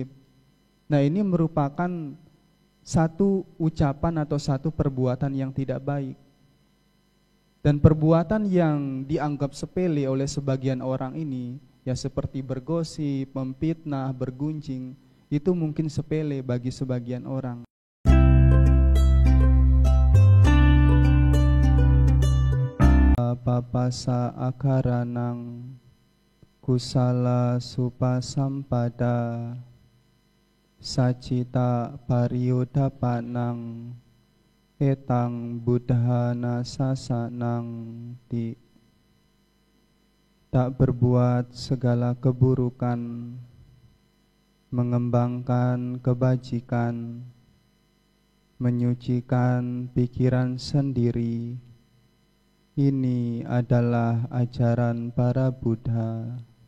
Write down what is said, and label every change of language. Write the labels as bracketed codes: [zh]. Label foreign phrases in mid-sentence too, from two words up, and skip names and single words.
[id] Nah, ini merupakan satu ucapan atau satu perbuatan yang tidak baik. Dan perbuatan yang dianggap sepele oleh sebagian orang ini, ya seperti bergosip, memfitnah, bergunjing, itu mungkin sepele bagi sebagian orang. [pi] Papasa akaranang kusala supasampada sacita pariyudapanang etang buddhana sasanang ti. [id] Tak berbuat segala keburukan, mengembangkan kebajikan, menyucikan pikiran sendiri. Ini adalah ajaran para Buddha.